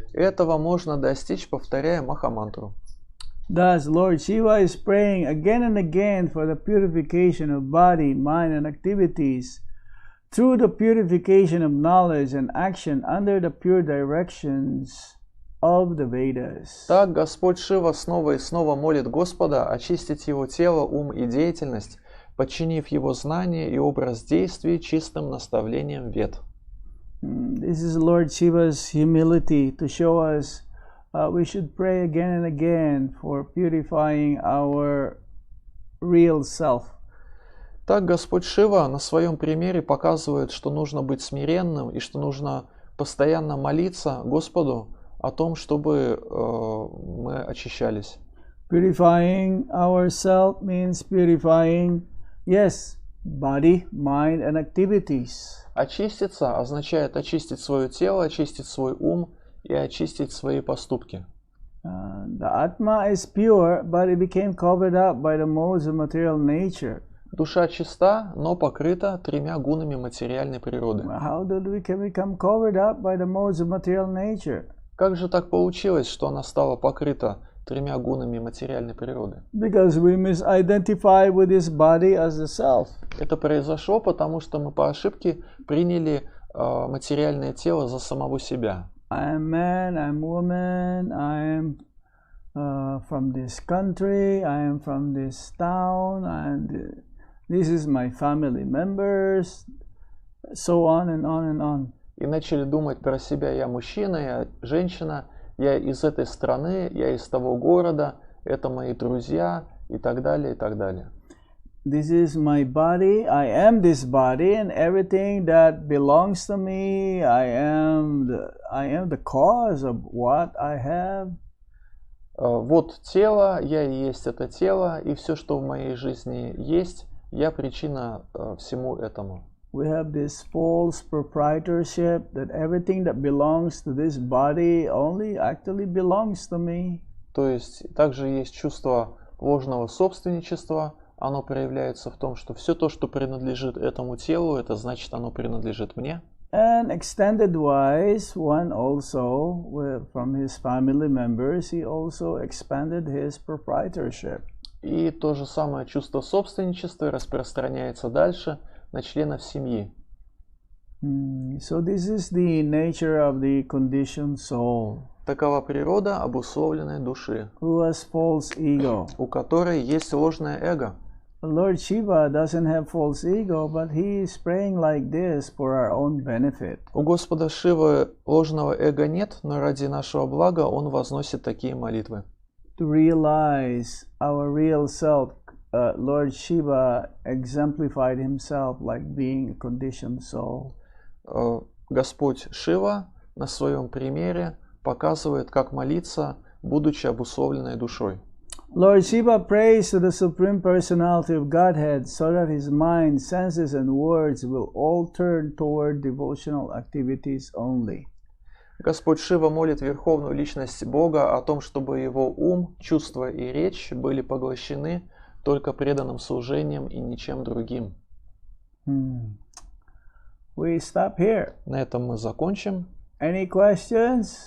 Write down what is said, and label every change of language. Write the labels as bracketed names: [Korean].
[Russian] Этого можно достичь, повторяя Махамантру. [English] Thus, Lord Shiva is praying again and again for the purification of body, mind, and activities through the purification of knowledge and action under the pure directions of the Vedas. [Russian] Так Господь Шива снова и снова молит Господа очистить его тело, ум и деятельность, подчинив его знание и образ действий чистым наставлением Вед. [English] This is Lord Shiva's humility to show us we should pray again and again for purifying our real self. [Russian] Так Господь Шива на своем примере показывает, что нужно быть смиренным и что нужно постоянно молиться Господу о том, чтобы мы очищались. [English] Purifying ourselves means purifying, yes, body, mind, and activities. [Russian] Очиститься означает очистить свое тело, очистить свой ум и очистить свои поступки. [English] The Atma is pure, but it became covered up by the modes of material nature. [Russian] Душа чиста, но покрыта тремя гунами материальной природы. [English] How did we become covered up by the modes of material nature? [Russian] Как же так получилось, что она стала покрыта тремя гунами материальной природы? [English] Because we misidentify with this body as the self. [Russian] Это произошло, потому что мы по ошибке приняли материальное тело за самого себя. [English] I am man, I am woman, I am from this country, I am from this town, and this is my family members, so on and on and on. [Russian] И начали думать про себя: я мужчина, я женщина, я из этой страны, я из того города, это мои друзья, и так далее, и так далее. [English] This is my body, I am this body, and everything that belongs to me, I am the cause of what I have. [Russian] Вот тело, я и есть это тело, и все, что в моей жизни есть, я причина всему этому. [English] We have this false proprietorship that everything that belongs to this body only actually belongs to me. [Russian] То есть также есть чувство ложного собственничества. Оно проявляется в том, что все то, что принадлежит этому телу, это значит, оно принадлежит мне. [English] And extended wise, one also, from his family members, he also expanded his proprietorship. [Russian] И то же самое чувство собственничества распространяется дальше на членов семьи. [English] So this is the nature of the conditioned soul. [Russian] Такова природа обусловленной души, [English] Who has false ego. [Russian] у которой есть ложное эго. [English] Lord Shiva doesn't have false ego, but he is praying like this for our own benefit. [Russian] У Господа Шивы ложного эго нет, но ради нашего блага Он возносит такие молитвы. [English] To realize our real self, Lord Shiva exemplified himself like being a conditioned soul. [Russian] Господь Шива на своем примере показывает, как молиться, будучи обусловленной душой. [English] Lord Shiva prays to the Supreme Personality of Godhead so that his mind, senses, and words will all turn toward devotional activities only. [Russian] Господь Шива молит Верховную Личность Бога о том, чтобы его ум, чувства и речь были поглощены только преданным служением и ничем другим. [English] We stop here. [Russian] На этом мы закончим. [English] Any questions?